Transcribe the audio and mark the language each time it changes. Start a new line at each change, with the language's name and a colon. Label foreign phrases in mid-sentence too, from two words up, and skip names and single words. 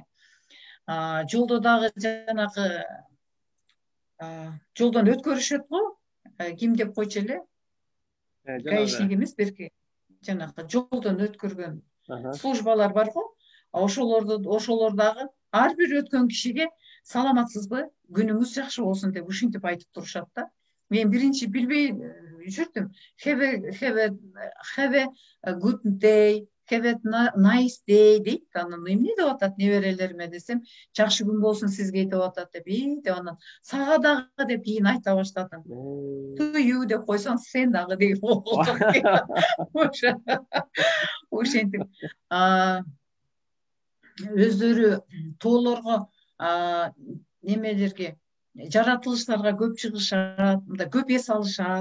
Kyrgyz: Жолдо дагы жанагы жолдон өткөрүшөт го, ким деп койчу эле, гаишник эмес, берки жанагы жолдон өткөргөн службалар бар го. Ошолор дагы ар бир өткөн кишиге саламатсызбы, күнүңүз жакшы болсун деп ушинтип айтып турушат да. Мен биринчи билбей жүрдүм.
English: Have a good day, have a nice day дейт.
Kyrgyz: Анан эмне деп атат неберелериме десем, жакшы күн болсун сизге деп атат деп. Деп анан сага дагы деп кийин айта баштадым.
English: To you
Kyrgyz: деп койсоң, сен дагы деп ошентип өздөрү тоолорго, немелерге, жаратылыштарга көп чыгышат, мындай көп эс алышат.